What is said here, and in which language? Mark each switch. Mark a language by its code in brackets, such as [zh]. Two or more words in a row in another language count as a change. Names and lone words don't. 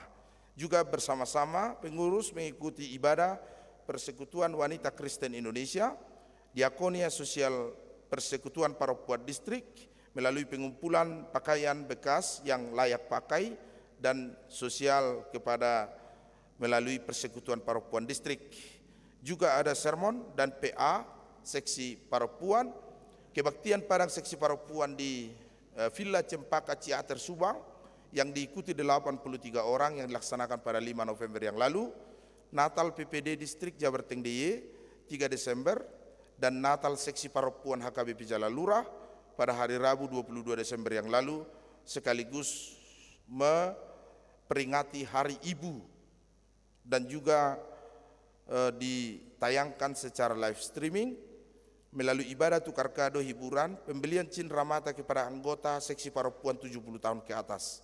[id] Juga bersama-sama pengurus mengikuti ibadah Persekutuan Wanita Kristen Indonesia, Diakonia Sosial Persekutuan Paropuan Distrik, melalui pengumpulan pakaian bekas yang layak pakai dan sosial kepada melalui Persekutuan Paropuan Distrik. Juga ada sermon dan PA seksi Paropuan, kebaktian padang seksi Paropuan di Villa Cempaka Ciater Subang yang diikuti 83 orang yang dilaksanakan pada 5 November yang lalu, Natal PPD Distrik Jabar Tengdiye 3 Desember, dan Natal seksi Paropuan HKBP Jalan Lurah pada hari Rabu 22 Desember yang lalu, sekaligus memperingati Hari Ibu dan juga ditayangkan secara [en] live streaming [id] melalui ibadah tukar kado hiburan pembelian cindera mata kepada anggota seksi Paropuan 70 tahun ke atas.